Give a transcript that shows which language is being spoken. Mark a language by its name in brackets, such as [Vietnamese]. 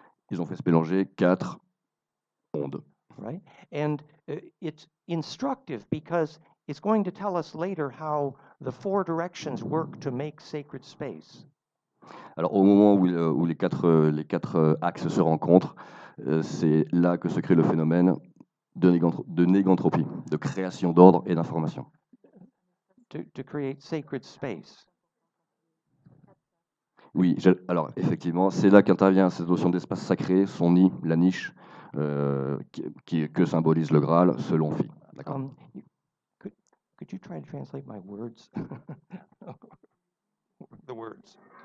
[French] Ils ont fait se mélanger 4 ondes. [English] Right? And it's instructive because it's going to tell us later how the 4 directions work to make sacred space. [French] Alors au moment où les quatre axes se rencontrent, c'est là que se crée le phénomène de négantropie, de création d'ordre et d'information. [English] to create sacred space. [French] Oui, alors effectivement, c'est là qu'intervient cette notion d'espace sacré, son nid, la niche, que symbolise le Graal selon Phi. D'accord. [English] Could you try to translate my words? The words.